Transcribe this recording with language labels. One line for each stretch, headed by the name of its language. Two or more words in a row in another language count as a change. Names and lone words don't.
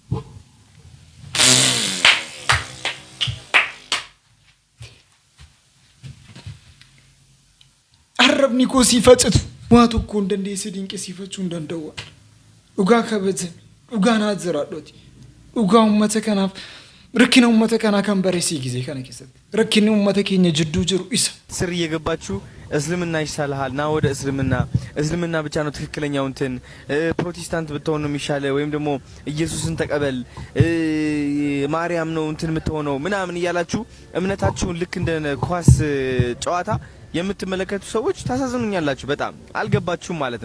Oromo: arrabni koo siifacatu waa tokko hin dandeesse dinqisiifachuu hin danda'u. Dhugaa kabajame dhugaa naa jiraadhooti dhugaa uummata kanaaf rakkina uummata kanaa kan bareessii ጊዜ kana keessatti rakkinni uummata keenya jidduu jiru isa
Amharic: ስር እየገባችሁ እስልምና ይሻልሃል ና ወደ እስልምና ብቻ ነው ትክክለኛው እንትን ፕሮቴስታንት ብትሆን ነው የሚሻለው ወይም ደግሞ ኢየሱስን ተቀበል ማርያም ነው እንትን የምትሆነው ምናምን እያላችሁ እምነታችሁን ልክ እንደ ኳስ ጨዋታ የምትመለከቱ ሰዎች ታሳዝኑኛላችሁ። በጣም አልገባችሁም ማለት